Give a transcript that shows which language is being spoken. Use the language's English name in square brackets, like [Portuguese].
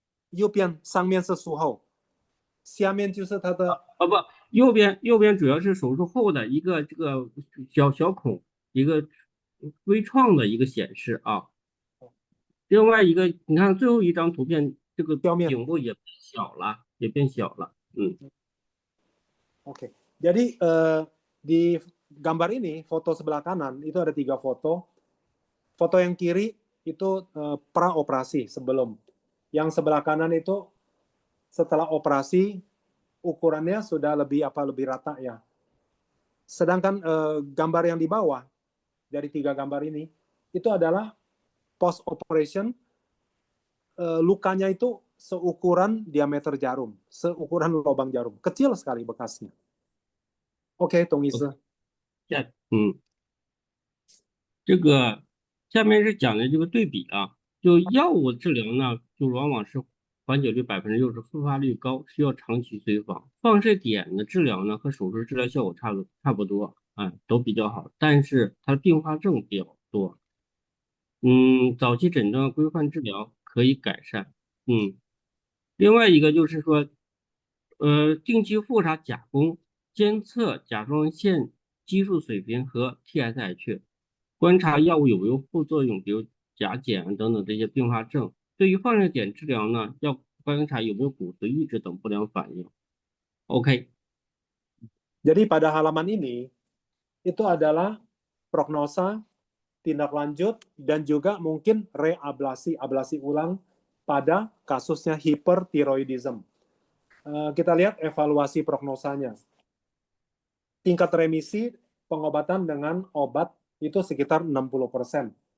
[Chinese] 右边上面是术后，下面就是它的不，右边主要是手术后的一个这个小孔，一个微创的一个显示啊。另外一个，你看最后一张图片，这个颈部也变小了， [Indonesian] Oke, jadi di gambar ini foto sebelah kanan itu ada 3 foto. Foto yang kiri itu pra operasi sebelum. Yang sebelah kanan itu setelah operasi ukurannya sudah lebih rata ya. Sedangkan gambar yang di bawah dari 3 gambar ini itu adalah post operation, lukanya itu seukuran diameter jarum, seukuran lubang jarum, kecil sekali bekasnya. Oke, Tung Isi. [Chinese] 这个下面是讲的这个对比啊。就药物治疗呢，就往往是缓解率60%，复发率高，需要长期随访。放射碘的治疗呢和手术治疗效果差不多，都比较好，但是它的并发症比较多。早期诊断规范治疗可以改善。另外一个就是说，定期复查钾功，监测甲状腺激素水平和 TSH， 观察药物有没有副作用，比如甲减等等这些并发症。对于放射碘治疗呢，要观察有没有骨髓抑制等不良反应。 OK。 [Indonesian] Jadi pada halaman ini itu adalah prognosa, tindak lanjut, dan juga mungkin reablasi, ablasi ulang pada kasusnya hipertiroidism. Kita lihat evaluasi prognosanya. Tingkat remisi pengobatan dengan obat itu sekitar 60%.